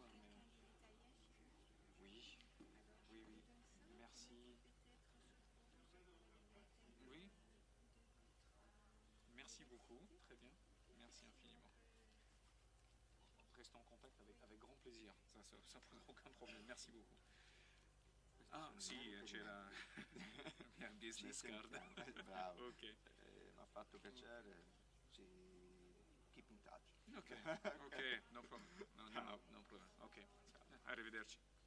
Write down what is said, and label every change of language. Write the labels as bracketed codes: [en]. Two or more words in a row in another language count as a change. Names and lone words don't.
[fr] Hein, mais... Oui, oui, oui. Merci. Oui. Merci beaucoup. Très bien. Merci infiniment. Restons en contact avec grand plaisir. Ça pose aucun problème. Merci beaucoup. [it] Ah, sì, c'è la mia [en] business card. [it] Bravo. Ok. Mi ha fatto piacere. Ci [en] keep in touch. Ok, ok, no problem. No problem. [it] Ok, arrivederci.